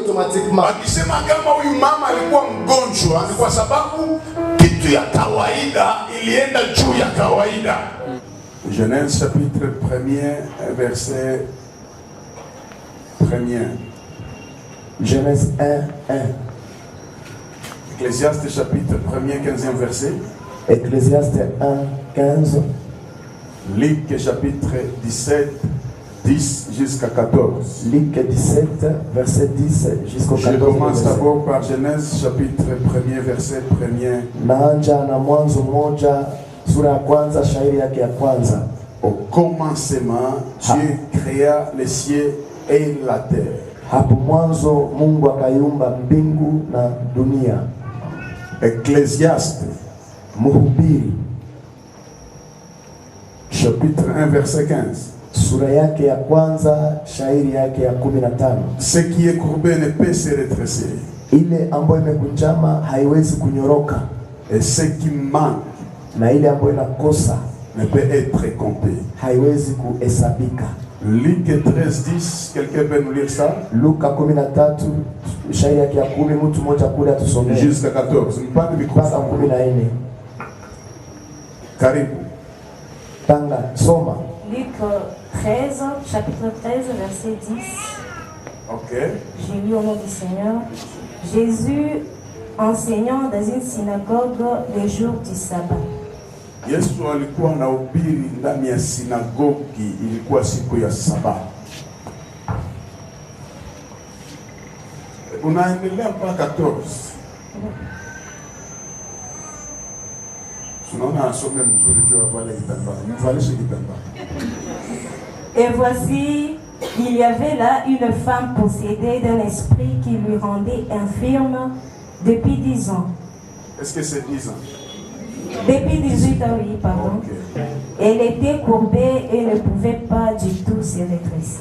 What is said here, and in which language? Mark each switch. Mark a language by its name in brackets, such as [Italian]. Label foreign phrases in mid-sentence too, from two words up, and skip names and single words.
[French] automatiquement. [Swahili] Akisema kama huyu mama alikuwa mgonjwa ni kwa sababu kitu ya kawaida ilienda juu ya kawaida. [French] Genèse chapitre 1er verset 1er. Genèse 1:1. Ecclésiaste chapitre 1er 15e verset. Ecclésiaste 1:15. Luc chapitre 17 10 jusqu'à 14. Luc 17 verset 10 jusqu'au 14. Je commence d'abord par Genèse chapitre 1er verset 1er. [Swahili] Naanza na Mwanzo 1 sura ya kwanza shairi yake ya kwanza. [French] Au commencement, Dieu créa les cieux et la terre. [Swahili] Hapo mwanzo Mungu akaiumba mbingu na dunia. [French] Ecclésiaste, [Swahili] Mhubiri [French] chapitre 1 verset 15. [Swahili] Sura yake ya kwanza shairi yake ya 15. [French] Ce qui est courbé ne peut se redresser. [Swahili] Ile ambayo imekunjama haiwezi kunyoroka. [French] Et ce qui manque [Swahili] na ile ambayo inakosa [French] ne peut être compté. [Swahili] haiwezi kuhesabika. [French] Luc 13:10, quelqu'un peut nous lire ça? [Swahili] Luka 13 shairi yake ya 10, mtu mmoja kule atusomee. [French] Jusqu'à 14. Mpaka [Swahili] mpaka 14. Karibu. Tanga soma. [French] Luc 13, chapitre 13, verset 10. Ok. J'ai lu au nom du Seigneur. Jésus enseignant dans une synagogue les jours du sabbat. [Swahili] Yesu alikuwa anahubiri ndani ya sinagogi, ilikuwa siku ya Saba. Unaendelea mpaka 14. Tunaona asome mzuri juu avale kitambaa. Mvalishe kitambaa. [French] Et voici, il y avait là une femme possédée d'un esprit qui lui rendait infirme depuis 10 ans. Est-ce que c'est 10 ans? Depuis 18 ans, oui, pardon. Okay. Elle était courbée et ne pouvait pas du tout se redresser.